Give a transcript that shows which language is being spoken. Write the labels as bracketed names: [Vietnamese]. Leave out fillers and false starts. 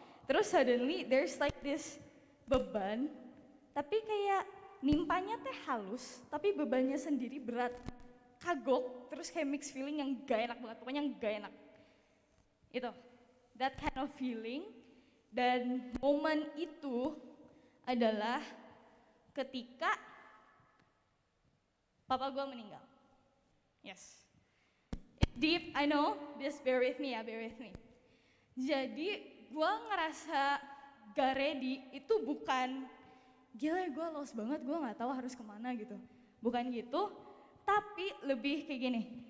[Indonesian] Terus [English] suddenly there's like this [Indonesian] beban, tapi kayak nimpanya teh halus, tapi bebannya sendiri berat. kagok, terus kayak [English] mixed feeling [Indonesian] yang gak enak banget, pokoknya yang gak enak. Itu, [English] that kind of feeling. [Indonesian] Dan momen itu adalah ketika papa gue meninggal. [English] Yes. It's deep, I know, just bear with me ya, bear with me. [Indonesian] Jadi gue ngerasa gak ready itu bukan gila gue lost banget, gue gak tahu harus kemana gitu. Bukan gitu, tapi lebih kayak gini.